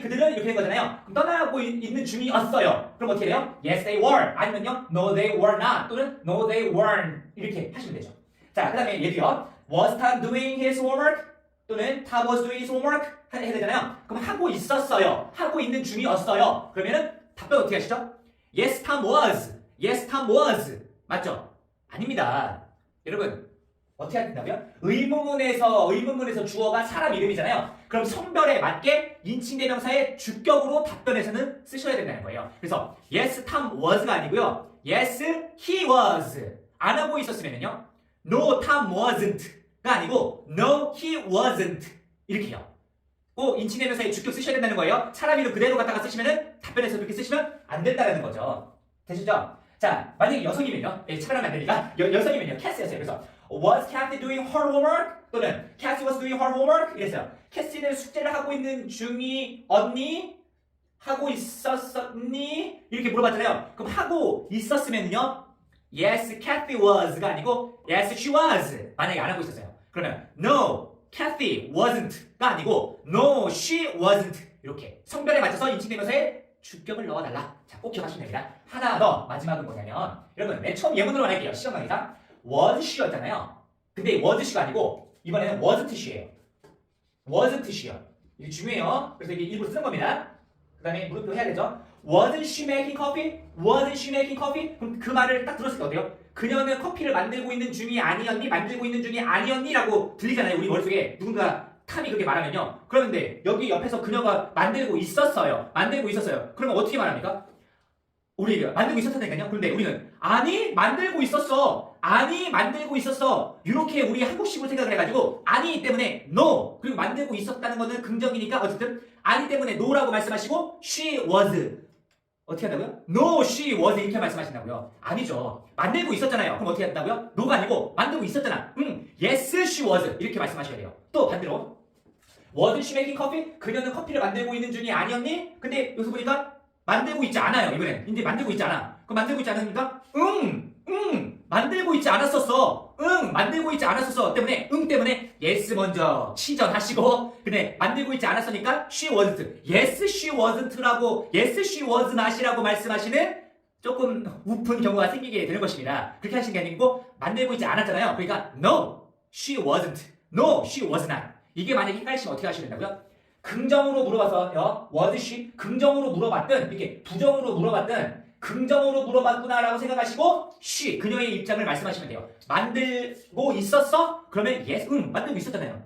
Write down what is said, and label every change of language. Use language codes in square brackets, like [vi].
[ko] 그들은 이렇게 된 거잖아요. 그럼 떠나고 있는 중이었어요. 그럼 어떻게 돼요? [en] Yes, they were. [ko] 아니면요, [en] No, they were not. 또는 No, they weren't. [ko] 이렇게 하시면 되죠. 자, 그 다음에 얘도요. [en] Was Tom doing his homework? [ko] 또는 [en] Tom was doing his homework? [ko] 해야 되잖아요. 그럼 하고 있었어요. 하고 있는 중이었어요. 그러면은 답변 어떻게 하시죠? [en] Yes, Tom was. [ko] 맞죠? 아닙니다. 여러분. 어떻게 해야 된다고요? 의문문에서 주어가 사람 이름이잖아요. 그럼 성별에 맞게 인칭대명사의 주격으로 답변에서는 쓰셔야 된다는 거예요. 그래서 [en] yes, Tom was가 [ko] 아니고요. [en] yes, he was. [ko] 안 하고 있었으면요. [en] no, Tom wasn't가 [ko] 아니고 [en] no, he wasn't. [ko] 이렇게요. 꼭 인칭대명사의 주격 쓰셔야 된다는 거예요. 사람 이름 그대로 갖다가 쓰시면은 답변에서 그렇게 쓰시면 안 된다는 거죠. 되시죠? 자, 만약에 여성이면요. 차별하면 안 되니까 여성이면요. 캐스였어요. 그래서 [en] Was Kathy doing her homework? [ko] 또는 [en] Kathy was doing her homework? [ko] 이랬어요. 캐시는 숙제를 하고 있는 중이었니? 하고 있었니? 이렇게 물어봤잖아요. 그럼 하고 있었으면요. [en] Yes, Kathy was가 [ko] 아니고 [en] Yes, she was. [ko] 만약에 안 하고 있었어요. 그러면 [en] No, Kathy wasn't가 [ko] 아니고 [en] No, she wasn't. [ko] 이렇게 성별에 맞춰서 인칭대명사에 주격을 넣어달라. 자, 꼭 기억하시면 됩니다. 하나 더 마지막은 뭐냐면 여러분 맨 처음 예문으로만 할게요. 시험 강의상 was she였잖아요. 근데 was she가 아니고 이번에는 wasn't she예요. wasn't she요. 이게 중요해요. 그래서 이게 일부러 쓰는 겁니다. 그 다음에 물음표 해야 되죠. [en] Wasn't she making coffee? Wasn't she making coffee? [ko] 그럼 그 말을 딱 들었을 때 어때요? 그녀는 커피를 만들고 있는 중이 아니었니? 만들고 있는 중이 아니었니? 라고 들리잖아요. 우리 머릿속에 누군가 탐이 그렇게 말하면요. 그런데 여기 옆에서 그녀가 만들고 있었어요. 그러면 어떻게 말합니까? 우리가 만들고 있었다니까요. 그런데 우리는 아니 만들고 있었어. 아니 만들고 있었어. 이렇게 우리 한국식으로 생각을 해가지고 아니 때문에 no 그리고 만들고 있었다는 거는 긍정이니까 어쨌든 아니 때문에 no라고 말씀하시고 she was 어떻게 한다고요? [en] No, she was [ko] 이렇게 말씀하신다고요? 아니죠. 만들고 있었잖아요. 그럼 어떻게 한다고요? no가 아니고 만들고 있었잖아. [en] yes, she was [ko] 이렇게 말씀하셔야 돼요. 또 반대로 [en] wasn't she making coffee? [ko] 그녀는 커피를 만들고 있는 중이 아니었니? 근데 여기서 보니까 만들고 있지 않아요. 이번엔 이제 만들고 있지 않아. 그럼 만들고 있지 않으니까 만들고 있지 않았었어. 만들고 있지 않았었어. 때문에 yes 먼저 시전하시고 근데 만들고 있지 않았으니까 she wasn't. [en] yes she wasn't [ko] 라고 [en] yes she was not [ko] 이라고 말씀하시는 조금 우픈 경우가 생기게 되는 것입니다. 그렇게 하신 게 아니고 만들고 있지 않았잖아요. [en] 그러니까 no she wasn't. no she was not. [ko] 이게 만약에 헷갈리시면 어떻게 하셔야 된다고요? 긍정으로 물어봐서요. [en] was she? [ko] 긍정으로 물어봤든 이렇게 부정으로 물어봤든 긍정으로 물어봤구나라고 생각하시고 she 그녀의 입장을 말씀하시면 돼요. 만들고 있었어? 그러면 yes 만들고 있었잖아요.